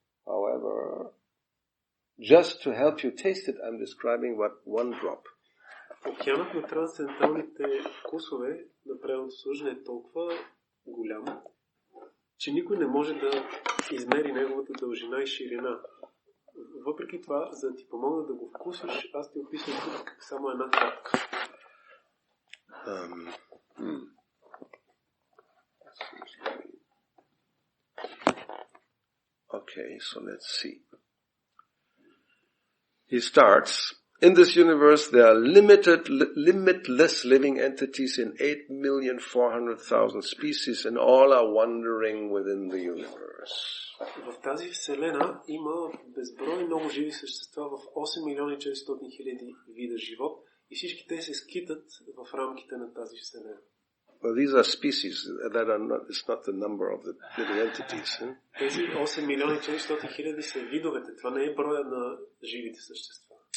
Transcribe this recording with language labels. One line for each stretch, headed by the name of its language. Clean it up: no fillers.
English: However, just to help you taste it, I'm describing what one drop.
Bulgarian: Океанът на трансценденталните вкусове на правилното служене е толкова голям, че никой не може да измери неговата дължина и ширина. Въпреки това, за да ти помогна да го вкусиш, аз ти описвам тук само една капка.
English: Okay, so let's see. He starts, in this universe there are limitless living entities in 8,400,000 species and all are wandering within the universe.
Bulgarian: В тази вселена има безброй много живи същества в 8,400,000 вида живот и всички те се скитат в рамките на тази вселена.
English: Well, these are species that are not, it's not the number of the living entities.
Bulgarian: Тези 8,400,000 са видовете, това не е броя на живите същества.